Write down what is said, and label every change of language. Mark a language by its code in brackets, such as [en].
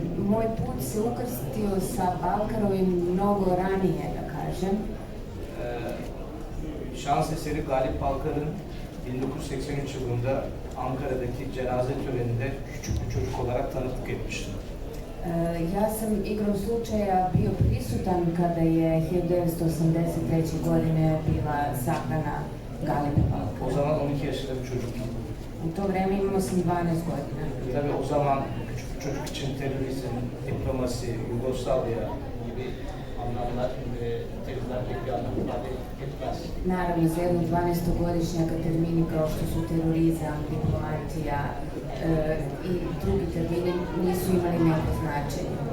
[sr] Moj put se ukrstio sa Balkarovim mnogo ranije, da kažem. [tr] Şans eseri Galip Balkar'ın 1983 yılında Ankara'daki cenaze töreninde küçük bir çocuk olarak tanıklık etmiştim. [sr] Ja sam igrom slučaja bio prisutan kada je 1983. godine bila sahrana Galipa Balkara. [tr] O zaman 12 yaşında bir çocuktum. [sr] U to vreme imao sam 12 godina. [tr] Tabii o zaman küçük bir çocuk için terörizm, diplomasi, Yugoslavya gibi anlamlar ve terimler pek bir anlam ifade etmez. [sr] Naravno, za jednog 12-godišnjaka termini kao što su terorizam, diplomatija i drugi termini nisu imali neko značenje.